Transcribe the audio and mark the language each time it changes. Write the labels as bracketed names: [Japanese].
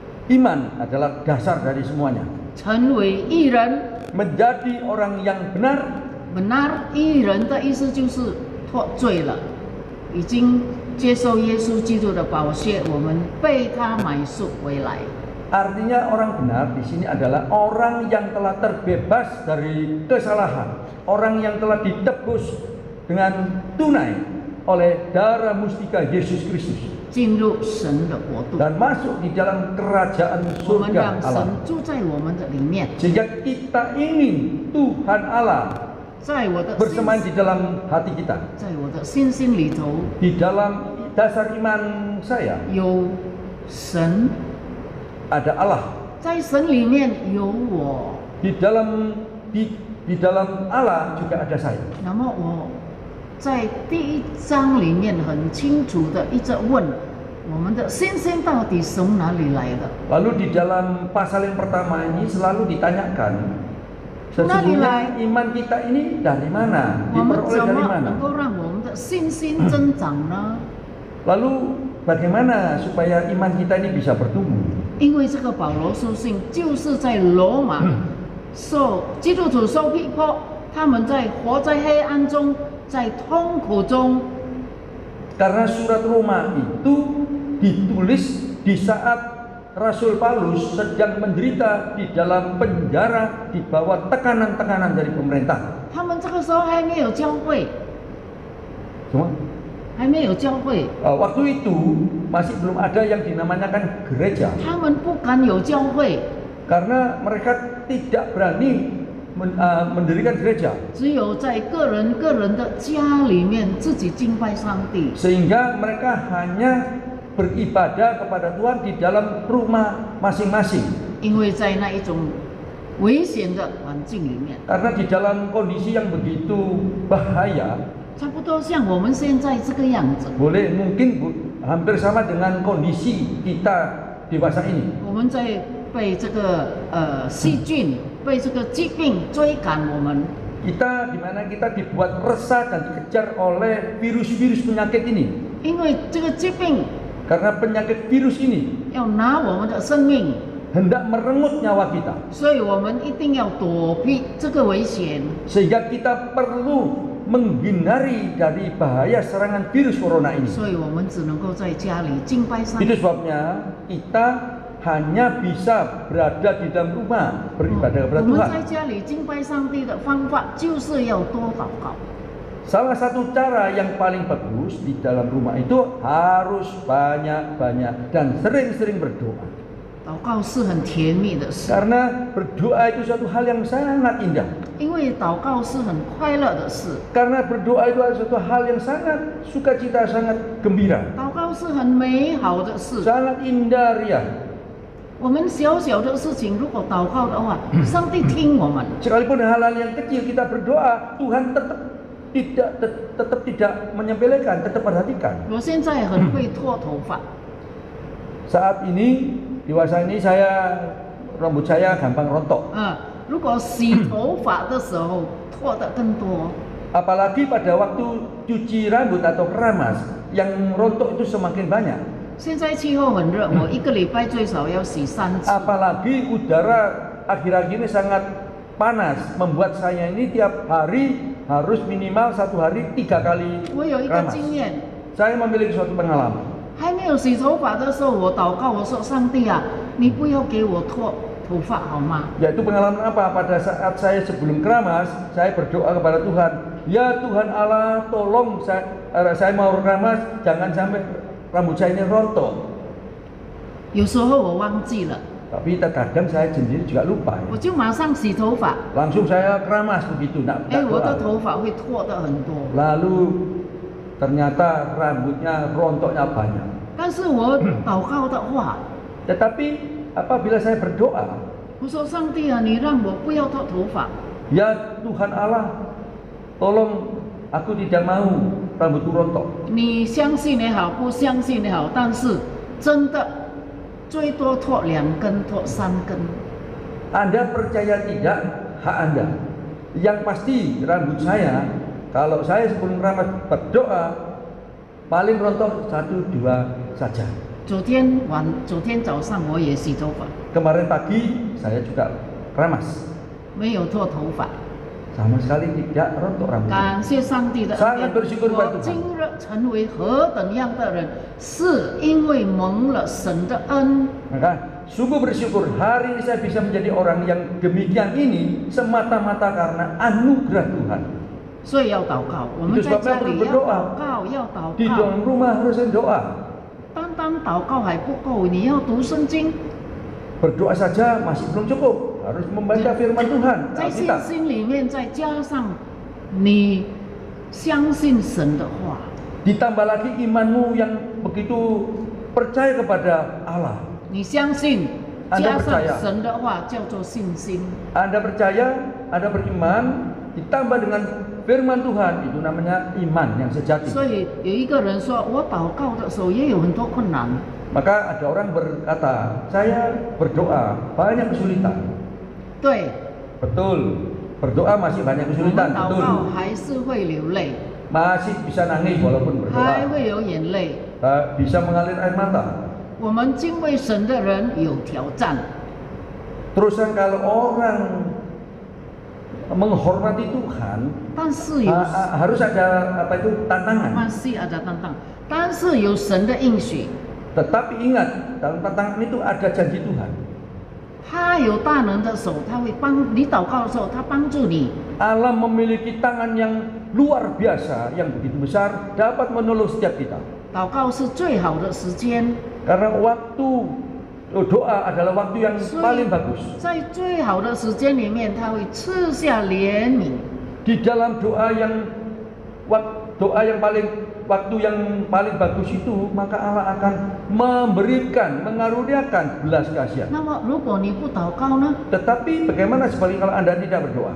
[Indonesian] Iman adalah dasar dari semuanya. [Chinese] 成为义人。 [Indonesian] Menjadi orang yang benar. benar [Chinese] 义人的意思就是脱罪了，已经接受耶稣基督的宝血，我们被他买赎回来。 [Indonesian] Artinya orang benar di sini adalah orang yang telah terbebas dari kesalahan, orang yang telah ditebus dengan tunai oleh darah mustika Yesus Kristus [Chinese] 进入神的国度， [Indonesian] dan masuk di dalam kerajaan [Chinese] 我们 [Indonesian] surga [Chinese] 让神 [Indonesian] Allah. [Chinese] 住在我们的里面， [Indonesian] Sehingga kita ingin Tuhan Allah [Chinese] 在我的 [Indonesian] bersemayam [Chinese] 心， [Indonesian] di dalam hati kita. [Chinese] 在我的心里头 [Indonesian] Di dalam dasar iman saya [Chinese] 有神， [Indonesian] ada Allah. [Chinese] 在神里面有我， [Indonesian] Di dalam Allah juga ada saya. [Chinese] 那么我在第一章里面很清楚的一直问，我们的信心到底从哪里来的？ [Indonesian] Lalu di dalam pasal yang pertama ini selalu ditanyakan, sesungguhnya iman kita ini dari mana? [Chinese] 我们 [Indonesian] Diperoleh [Chinese] 怎 [Indonesian] dari [Chinese] 么 [Indonesian] mana? [Chinese] 能够让我们的信心增长呢？ [Indonesian] Lalu bagaimana supaya iman kita ini bisa bertumbuh? [Chinese] 因为这个保罗书信就是在罗马基督徒受逼迫，他们在活在黑暗中，在痛苦中。 [Indonesian] Karena surat Roma itu ditulis di saat Rasul Paulus sedang menderita di dalam penjara di bawah tekanan-tekanan dari pemerintah. [Chinese] 他们这个时候还没有教会， [Indonesian] Semua? [Chinese] 还没有教会， [Indonesian] Waktu itu masih belum ada yang dinamakan gereja, [Chinese] 他们不敢有教会， [Indonesian] karena mereka tidak berani mendirikan gereja, [Chinese] 只有在个人的家里面自己敬拜上帝。 [Indonesian] sehingga mereka hanya beribadah kepada Tuhan di dalam rumah masing-masing. [Chinese] 因为在那一种危险的环境里面， [Indonesian] Karena di dalam kondisi yang begitu bahaya, [Chinese] 差不多像我们现在这个样子。 [Indonesian] mungkin hampir sama dengan kondisi kita dewasa ini. [Chinese] 我们在被这个细菌、被这个疾病追赶我们， [Indonesian] Kita di mana kita dibuat resah dan dikejar oleh virus-virus penyakit ini. [Chinese] 因为这个疾病 [Indonesian] Karena penyakit virus ini [Chinese] 要拿我们的生命， [Indonesian] hendak merenggut nyawa kita, [Chinese] 所以我们一定要躲避这个危险。 [Indonesian] sehingga kita perlu menghindari dari bahaya serangan virus corona ini. [Chinese] 所以我们只能够在家里敬拜上帝。 [Indonesian] Itu sebabnya kita hanya bisa berada di dalam rumah beribadah kepada [Chinese] 我们 [Indonesian] Tuhan. [Chinese] 在家里敬拜上帝的方法就是要多祷告。 [Indonesian] Salah satu cara yang paling bagus di dalam rumah itu harus banyak-banyak dan sering-sering berdoa. [Chinese] 祷告是很甜蜜的事， [Indonesian] Karena berdoa itu suatu hal yang sangat indah. [Chinese] 因为祷告是很快乐的事， [Indonesian] Karena berdoa itu adalah suatu hal yang sangat sukacita, sangat gembira, [Chinese] 祷告是很美好的事。 [Indonesian] sangat indah ria. [Chinese] 我们小小的事情，如果祷告的话，上帝听我们。 [Indonesian] Sekalipun hal-hal yang kecil kita berdoa, Tuhan tetap tidak menyepelekan, tetap perhatikan. [Chinese] 我现在很会脱头发， [Indonesian] Saat ini, dewasa ini rambut saya gampang rontok. [Chinese] 如果洗头发的时候脱得更多， [Indonesian] Apalagi pada waktu cuci rambut atau keramas, yang rontok itu semakin banyak. [Chinese] 现在气候很热，我一个礼拜最少要洗3次。 [Indonesian] Apalagi udara akhir-akhir ini sangat panas, membuat saya ini tiap hari harus minimal 1 hari 3 kali [Chinese] 我有一个 [Indonesian] keramas. [Chinese] 经验， [Indonesian] Saya memiliki suatu pengalaman. [Chinese] 还没有洗头发的时候，我祷告，我说上帝啊，你不要给我脱头发好吗？ [Indonesian] Yaitu pengalaman apa? Pada saat saya sebelum keramas, saya berdoa kepada Tuhan, ya Tuhan Allah, tolong saya mau keramas, jangan sampai rambut saya ini rontok. [Chinese] 有时候我忘记了， [Indonesian] Tapi terkadang saya sendiri juga lupa. [Chinese] 我就马上洗头发， [Indonesian] Langsung saya keramas begitu, tidak [Chinese] 我的 [Indonesian] doa. [Chinese] 头发会脱得很多。 [Indonesian] Lalu ternyata rambutnya rontoknya banyak. [Chinese] 但是我祷告的话， [Indonesian] Tetapi apabila saya berdoa, [Chinese] 我说上帝啊，你让我不要脱头发， [Indonesian] ya Tuhan Allah, tolong aku tidak mau rambutku rontok. [Chinese] 你相信也好，不相信也好，但是真的最多脱2根，脱3根。 [Indonesian] Anda percaya tidak, hak Anda. Yang pasti rambut saya, kalau saya sebelum keramas berdoa, paling rontok 1-2 saja. [Chinese] 昨天早上我也洗头发， [Indonesian] Kemarin pagi saya juga keramas, [Chinese] 没有脱头发。 [Indonesian] sama sekali tidak rontok rambut. [Chinese] 感谢上帝的恩 [Indonesian] Sangat [Chinese] 典， [Indonesian] bersyukur [Chinese] 我 [Indonesian] kepada [Chinese] 今 [Indonesian] Tuhan. [Chinese] 日成为何等样的人，是因为蒙了神的恩。 [Indonesian] Maka sungguh bersyukur hari ini saya bisa menjadi orang yang demikian ini semata-mata karena anugerah Tuhan. [Chinese] 所以要祷告，我们在家里要祷告，要祷 [Indonesian] Di [Chinese] 告。 [Indonesian] dalam rumah harus doa. [Chinese] 单单祷告还不够，你要读圣经， [Indonesian] Berdoa saja masih belum cukup, harus membaca firman Tuhan. [Chinese] 在信 [Indonesian] Alkitab. [Chinese] 心里面再加上你相信神的话， [Indonesian] Ditambah lagi imanmu yang begitu percaya kepada Allah. [Chinese] 你相信 [Indonesian] Anda [Chinese] 加上 [Indonesian] percaya [Chinese] 神的话叫做信心。 [Indonesian] Anda percaya, Anda beriman, ditambah dengan firman Tuhan, itu namanya iman yang sejati. [Chinese] 所以有一个人说，我祷告的时候也有很多困难。 [Indonesian] Maka ada orang berkata, saya berdoa banyak kesulitan. [Chinese] 对， [Indonesian] Betul, berdoa masih banyak [Chinese] 我们 [Indonesian] kesulitan, [Chinese] 祷 [Indonesian] betul. [Chinese] 告还是会流泪， [Indonesian] Masih bisa nangis walaupun [Chinese] 还 [Indonesian] berdoa, [Chinese] 会有眼泪。 [Indonesian] bisa mengalir air mata. [Chinese] 我们敬畏神的人有挑战， [Indonesian] Terusan kalau orang menghormati Tuhan, [Chinese] 但是有 [Indonesian] harus ada apa itu tantangan. masih ada tantang， [Chinese] 但是有神的应许， [Indonesian] Tetapi ingat, dalam tantangan itu ada janji Tuhan. [Chinese] 他有大能的手，他会帮你祷告的时候，他帮助你。 [Indonesian] Allah memiliki tangan yang luar biasa, yang begitu besar, dapat menolong setiap kita. [Chinese] 祷告是最好的时间， [Indonesian] Karena waktu doa adalah waktu yang [Chinese] 所 [Indonesian] paling [Chinese] 以 [Indonesian] bagus. [Chinese] 在最好的时间里面，他会赐下怜悯。 [Indonesian] Di dalam doa yang waktu yang paling bagus itu, maka Allah akan memberikan, mengaruniakan belas kasihan. [Chinese] 那么，如果你不祷告呢？ [Indonesian] Tetapi bagaimana sebaliknya kalau Anda tidak berdoa?